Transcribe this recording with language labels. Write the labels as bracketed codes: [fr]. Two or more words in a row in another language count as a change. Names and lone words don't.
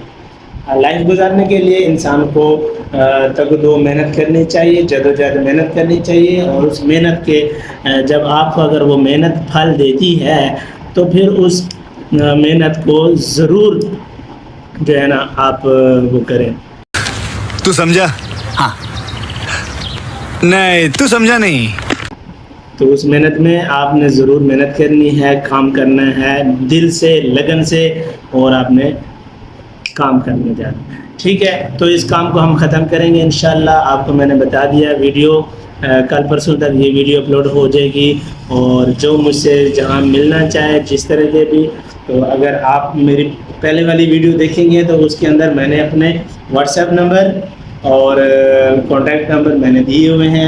[ur] لائف گزارنے کے لیے انسان کو تگ دو محنت کرنی چاہیے, جد و جہد محنت کرنی چاہیے, اور اس محنت کے جب آپ کو اگر وہ محنت پھل دیتی ہے تو پھر اس محنت کو ضرور جو ہے نا آپ وہ کریں. تو سمجھا؟ ہاں۔ نہیں، تو سمجھا نہیں. تو اس محنت میں آپ نے ضرور محنت کرنی ہے, کام کرنا ہے دل سے, لگن سے, اور آپ نے کام کرنے جانا. ٹھیک ہے, تو اس کام کو ہم ختم کریں گے انشاءاللہ. آپ کو میں نے بتا دیا, ویڈیو کل پرسوں تک یہ [en] video upload [ur] ہو جائے گی, اور جو مجھ سے جہاں ملنا چاہے جس طرح کے بھی, تو اگر آپ میری پہلے والی ویڈیو دیکھیں گے تو اس کے اندر میں نے اپنے واٹس ایپ نمبر اور [en] contact number [ur] میں نے دیے ہوئے ہیں.